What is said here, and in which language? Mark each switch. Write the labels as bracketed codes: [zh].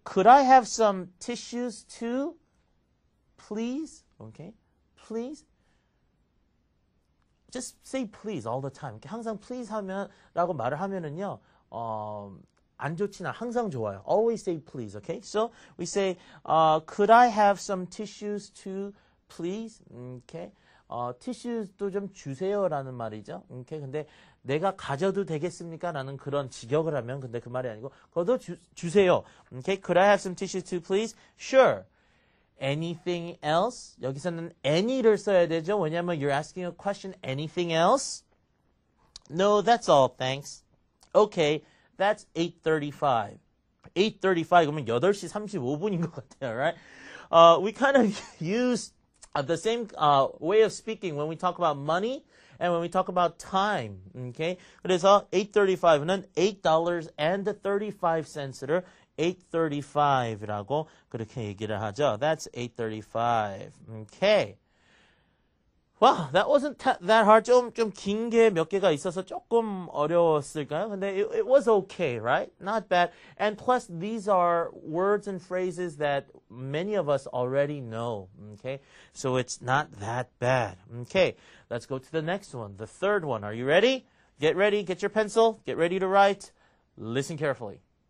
[en] Could I have some tissues too? Please? Okay. Please? Just say please all the time. [ko] 항상 please 라고 말을 하면은요. 안 좋지나 항상 좋아요. [en] Always say please, okay? So we say, could I have some tissues too, please? Okay? [ko] tissues도 좀 주세요라는 말이죠. [en] Okay? [ko] 근데 내가 가져도 되겠습니까? 라는 그런 직역을 하면 근데 그 말이 아니고 그것도 주세요. [en] Okay? Could I have some tissues too, please? Sure. Anything else? [ko] 여기서는 any를 써야 되죠. 왜냐하면 [en] you're asking a question. Anything else? No, that's all. Thanks. Okay, that's 8:35. [ko] 8:35 그러면 8시 35분인 것 같아요, right? [en] We kind of use the same way of speaking when we talk about money and when we talk about time. Okay? [ko] 그래서 8:35는 $8.35를 8:35라고 그렇게 얘기를 하죠. [en] That's 8:35. Okay. Wow, that wasn't that hard. [ko] 좀 긴 게 몇 개가 있어서 조금 어려웠을까요? 근데 [en] it was okay, right? Not bad. And plus, these are words and phrases that many of us already know. Okay, so it's not that bad. Okay, let's go to the next one, the third one. Are you ready? Get ready. Get your pencil. Get ready to write. Listen carefully.